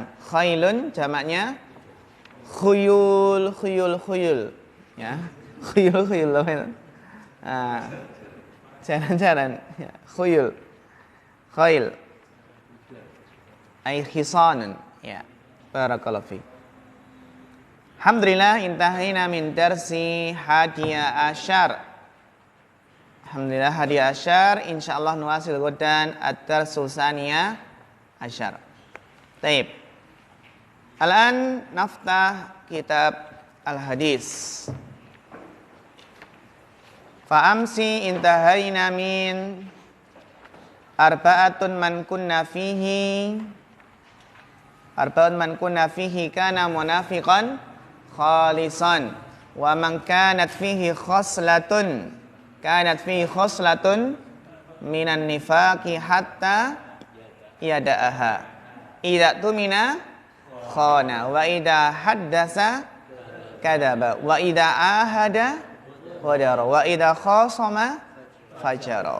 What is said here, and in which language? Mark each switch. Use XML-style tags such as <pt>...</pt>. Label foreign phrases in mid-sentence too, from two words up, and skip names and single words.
<ar>Khailun, jamaknya خيول، خيول، خيول.</ar> <id>Ya,</id> <ar>خيول، خيول.</ar> <id>Nah, jalan-jalan.</id> <ar>Ya, خيول، خيل. أي حصان.</ar> <id>Ya,</id> <ar>بارك الله فيك. الحمد لله انتهينا من الدرس الحادي عشر. الحمد لله الحادي عشر. إن شاء الله نواصل غدا الدرس الثاني عشر. Taib. الآن نفتح كتاب الحديث. فأمس انتهينا من أربع من كن فيه. أربع من كن فيه كان منافقا خالصا ومن كانت فيه خصلة من النفاق حتى يدعها إذا اؤتمن خان وإذا حدث كذب وإذا عاهد غدر وإذا خاصم فجر.</ar>